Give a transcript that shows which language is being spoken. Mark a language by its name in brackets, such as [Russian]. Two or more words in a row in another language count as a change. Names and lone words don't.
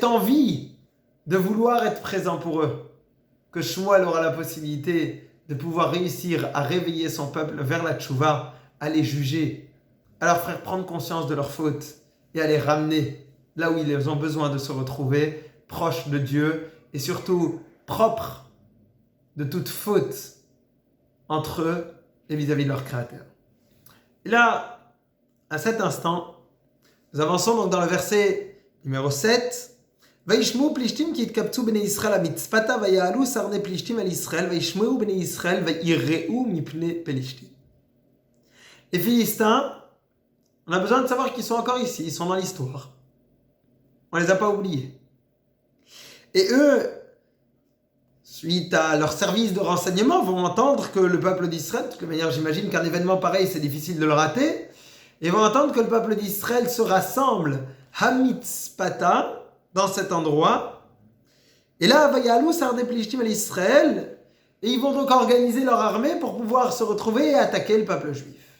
[French] envie de vouloir être présent pour eux, que Shmuel aura la possibilité de pouvoir réussir à réveiller son peuple vers la tchouva, à les juger, à leur faire prendre conscience de leurs fautes et à les ramener là où ils ont besoin de se retrouver, proches de Dieu et surtout propres de toute faute entre eux et vis-à-vis de leur Créateur. Et là, à cet instant, nous avançons donc dans le verset numéro 7. [Hebrew] וישמעו פלישתים כי התקבצו בני ישראל המצפתה ויעלו סרני פלישתים על ישראל וישמעו בני ישראל ויראו מפני פלישתים. [French] Les Philistins, on a besoin de savoir qu'ils sont encore ici, ils sont dans l'histoire. On ne les a pas oubliés. Et eux suite à leur service de renseignement, vont entendre que le peuple d'Israël, de toute manière j'imagine qu'un événement pareil c'est difficile de le rater, et vont entendre que le peuple d'Israël se rassemble Hamitzpata, dans cet endroit, et là, [Hebrew] ויעלו סרני פלשתים [French] à l'Israël, et ils vont donc organiser leur armée pour pouvoir se retrouver et attaquer le peuple juif.